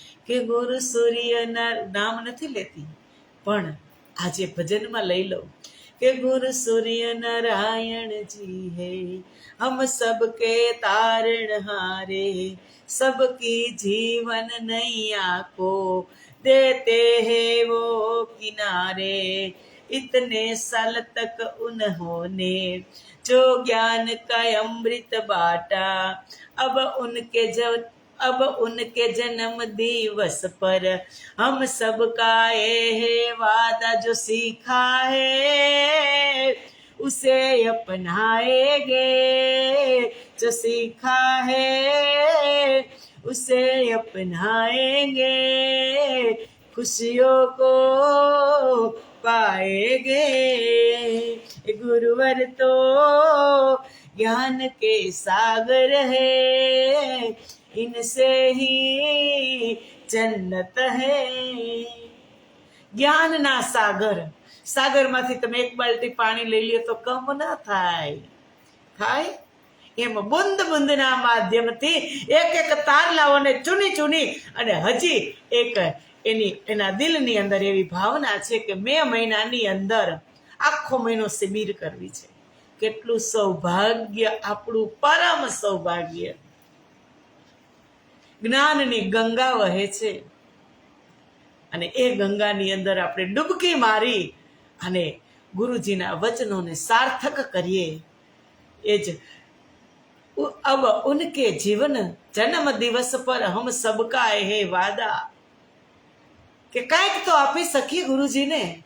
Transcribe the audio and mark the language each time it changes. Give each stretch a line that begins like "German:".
Gujarati: કે ગુરુ સૂર્યના નામ નથી લેતી, પણ આજે ભજનમાં લઈ લો કે ગુરુ સૂર્ય નારાયણ જી હે, હમ સબકે તારણહારે,
Hindi: सबकी जीवन नैया को देते हैं वो किनारे. इतने साल तक उन्होंने जो ज्ञान का अमृत बांटा, अब उनके जब अब उनके जन्म दिवस पर हम सबका ये है वादा, जो सीखा है उसे अपनाएंगे, जो सीखा है उसे अपनाएंगे, खुशियों को पाएंगे। गुरुवर तो ज्ञान के सागर है, इनसे ही जन्नत है।
Gujarati: જ્ઞાનના સાગરમાંથી તમે એક બાલટી પાણી લઈ લ્યો તો કમ ના થાય? એમ બુંદ બુંદના માધ્યમથી એક એક તારલાઓને ચૂની અને હજી એક એના દિલની અંદર એવી ભાવના છે કે મે મહિનાની અંદર આખો મહિનો શિબિર કરવી છે. કેટલું સૌભાગ્ય, આપણું પરમ સૌભાગ્ય. જ્ઞાનની ગંગા વહે છે અને એ ગંગાની અંદર આપણે ડૂબકી મારી અને ગુરુજીના વચનોને સાર્થક કરીએ. એ જ
Hindi: अब उनके जीवन जन्म दिवस पर हम सबका है वादा,
Gujarati: કે કાંઈક તો આપી શકીએ ગુરુજીને.